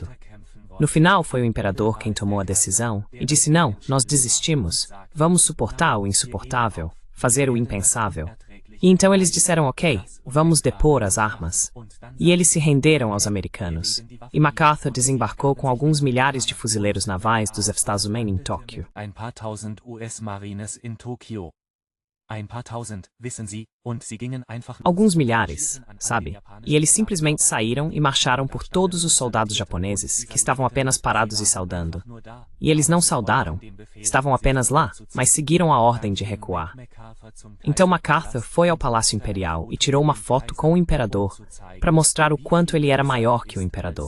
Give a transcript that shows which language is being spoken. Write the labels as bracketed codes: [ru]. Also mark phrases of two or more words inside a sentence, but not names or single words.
[pt] No final, foi o imperador quem tomou a decisão e disse: não, nós desistimos, vamos suportar o insuportável, fazer o impensável. E então eles disseram: ok, vamos depor as armas. E eles se renderam aos americanos. E MacArthur desembarcou com alguns milhares de fuzileiros navais dos Estados Unidos em Tóquio. [de] Ein paar tausend US-Marines in Tokio. Ein paar tausend, wissen Sie, und sie gingen einfach... [pt] Alguns milhares, sabe? E eles simplesmente saíram e marcharam por todos os soldados japoneses, que estavam apenas parados e saudando. E eles não saudaram, estavam apenas lá, mas seguiram a ordem de recuar. Então MacArthur foi ao Palácio Imperial e tirou uma foto com o imperador para mostrar o quanto ele era maior que o imperador.